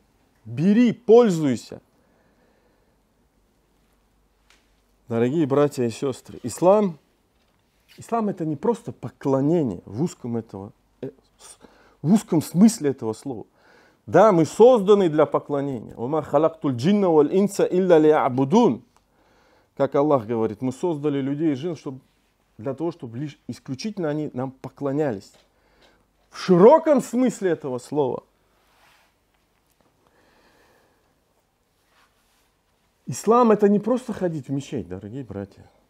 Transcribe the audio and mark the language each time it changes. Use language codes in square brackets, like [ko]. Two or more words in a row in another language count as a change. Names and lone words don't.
[ru] Бери, пользуйся. Дорогие братья и сестры, ислам это не просто поклонение в узком смысле этого слова. Да, мы созданы для поклонения. [ar] «وما خلقت الجن والإنس إلا ليعبدون». [ru] Как Аллах говорит, мы создали людей и джин для того, чтобы лишь исключительно они нам поклонялись. В широком смысле этого слова. Ислам это не просто ходить в мечеть, дорогие братья.